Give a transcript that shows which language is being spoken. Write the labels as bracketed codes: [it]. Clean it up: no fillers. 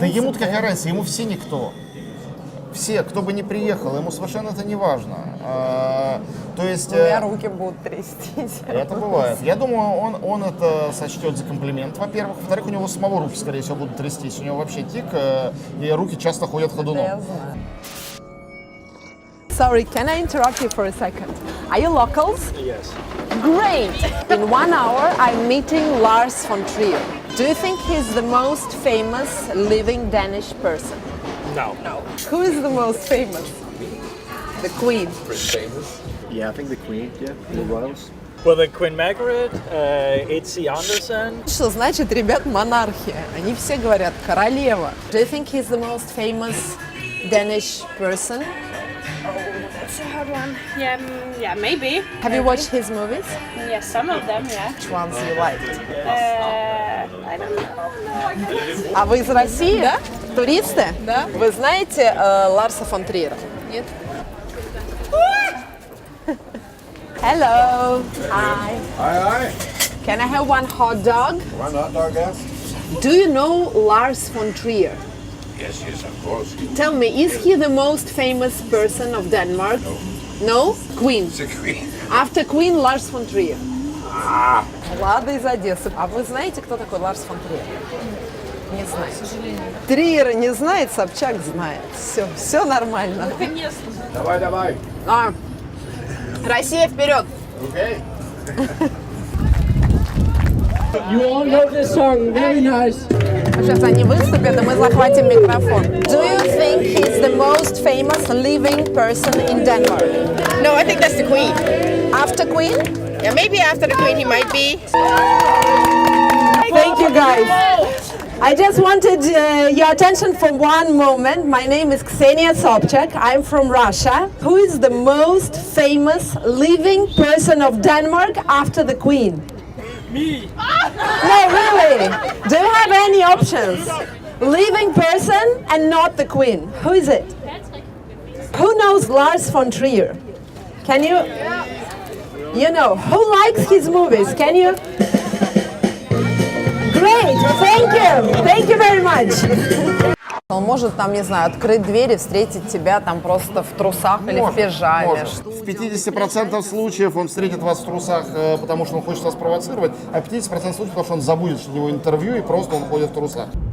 [ru] Да ему-то какая разница, ему все никто. Все, кто бы ни приехал, ему совершенно это не важно. То есть... У меня руки будут трястись. Это бывает. Я думаю, он это сочтет за комплимент, во-первых. Во-вторых, у него самого руки, скорее всего, будут трястись. У него вообще тик, и руки часто ходят ходуном. Я знаю. [en] Sorry, can I interrupt you for a second? Are you locals? Yes. Great! In 1 hour, I'm meeting Lars von Trier. Do you think he's the most famous living Danish person? No. Who is the most famous? The Queen. Pretty famous. Yeah, I think the Queen, the royals. Well, the Queen Margaret, H.C. Anderson. [ru] Что значит, ребят, монархия? Они все говорят королева. [en] Do you think he's the most famous Danish person? That's a hard one. Yeah, maybe. Have you watched his movies? Yeah, some of them, yeah. Which ones you liked? I don't know. [ru] А вы из России? Да. Туристы? Да. Вы знаете Ларса фон Триера? Нет. [en] Hello. Hi. Hi. Can I have one hot dog? One hot dog, yes? Do you know Lars von Trier? Yes, of course. Tell me, is he the most famous person of Denmark? No? Queen. After Queen, Lars von Trier. [ru] Влада из Одессы. А вы знаете, кто такой Ларс фон Триер? Не знаю. К сожалению. Триера не знает, Собчак знает. Все нормально. Наконец-то. Давай. Россия вперед! [en] Okay. You all know this song, very nice. [ru] Сейчас они выступят, и мы захватим микрофон. [en] Do you think he's the most famous living person in Denmark? No, I think that's the Queen. After Queen? Yeah, maybe after the Queen he might be. Thank you, guys. I just wanted your attention for one moment. My name is Ksenia Sobchak. I'm from Russia. Who is the most famous living person of Denmark after the Queen? Me! No, really? Do you have any options? Living person and not the Queen. Who is it? Who knows Lars von Trier? Can you? You know, who likes his movies? Can you? Great, thank you very much. [ru] Он может там, не знаю, открыть дверь и встретить тебя там просто в трусах или в пижаме. Может. В 50% случаев он встретит вас в трусах, потому что он хочет вас провоцировать, а в 50% случаев, потому что он забудет, что у него интервью, и просто он ходит в трусах.